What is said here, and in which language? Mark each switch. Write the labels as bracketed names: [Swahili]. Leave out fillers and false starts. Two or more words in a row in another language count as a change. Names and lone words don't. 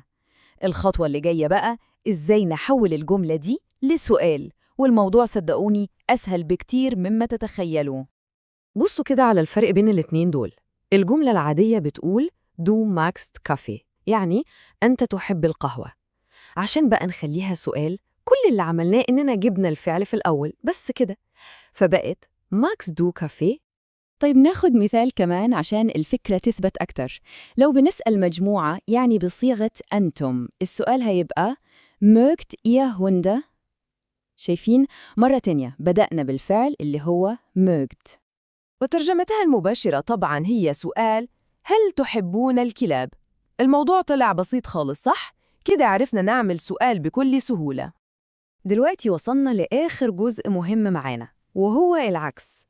[Arabic] الخطوة اللي جاية بقى إزاي نحول الجملة دي لسؤال، والموضوع صدقوني أسهل بكتير مما تتخيلوا. بصوا كده على الفرق بين الاتنين دول. الجملة العادية بتقول [German] Du magst Kaffee، [Arabic] يعني أنت تحب القهوة. عشان بقى نخليها سؤال، كل اللي عملناه إننا جبنا الفعل في الأول بس كده، فبقت [German] magst du Kaffee. [Arabic] طيب ناخد مثال كمان عشان الفكرة تثبت أكتر. لو بنسأل مجموعة بصيغة أنتم، السؤال هيبقى [German] mögt ihr Hunde؟ [Arabic] شايفين؟ مرة تانية بدأنا بالفعل اللي هو mögt. وترجمتها المباشرة طبعاً هي سؤال، هل تحبون الكلاب؟ الموضوع طلع بسيط خالص، صح؟ كده عرفنا نعمل سؤال بكل سهولة. دلوقتي وصلنا لآخر جزء مهم معانا، وهو العكس.